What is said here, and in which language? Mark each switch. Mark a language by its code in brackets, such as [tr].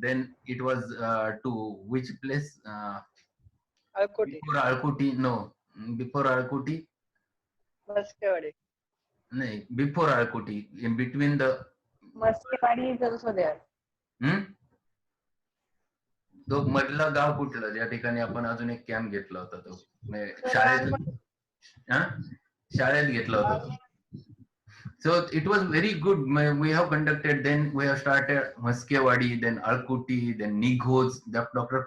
[en] Then it was to which place? Alkoti. Before Alkuti, no. Before Alkuti, Maskewadi. no. Before Alkuti, in between the. Maskewadi is also there. [mr] तो मधला गाव कुठलं ज्या ठिकाणी आपण अजून एक कॅम्प घेतला होता तो शाळेत शाळेत घेतला होता तो. [en] So it was very good. We have conducted, then we have started Maskewadi, then Alkuti, then Nighoz. Dr.